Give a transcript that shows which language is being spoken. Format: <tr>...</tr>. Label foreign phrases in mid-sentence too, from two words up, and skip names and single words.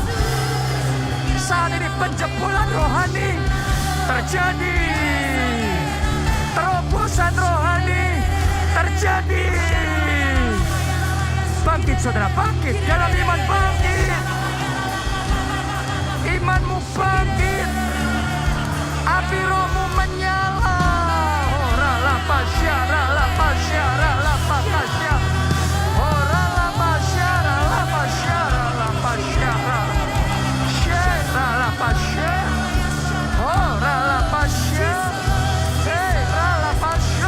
<id>Saat ini penjebolan rohani terjadi, terobosan rohani terjadi. Bangkit saudara, bangkit dalam iman, bangkit. Imanmu bangkit, api rohmu menyala. Oh, ralapasya. Oh, ralapasya. Ralapasya. Oh, ralapasya. Hey, ralapasya.</id>